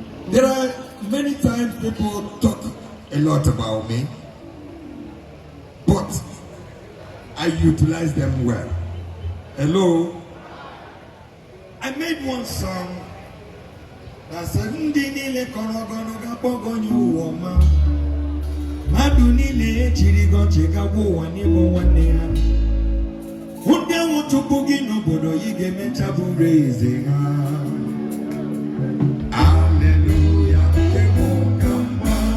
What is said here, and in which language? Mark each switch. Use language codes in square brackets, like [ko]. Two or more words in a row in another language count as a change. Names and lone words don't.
[en] There are many times people talk a lot about me, but I utilize them well. Hello? I made one song that said, [ig] "Ndị niile kọrọ gị ọnụ ga-akpọ gị onye ụwa ọma. Mmadụ niile echiri gị ọchị ga-agwa ụwa n'ịbụ nwanne ha. Ndị ahụ chụpụ gị n'obodo, ị ga-emecha bụrụ eze ha." Hallelujah, nke bụ ka mma.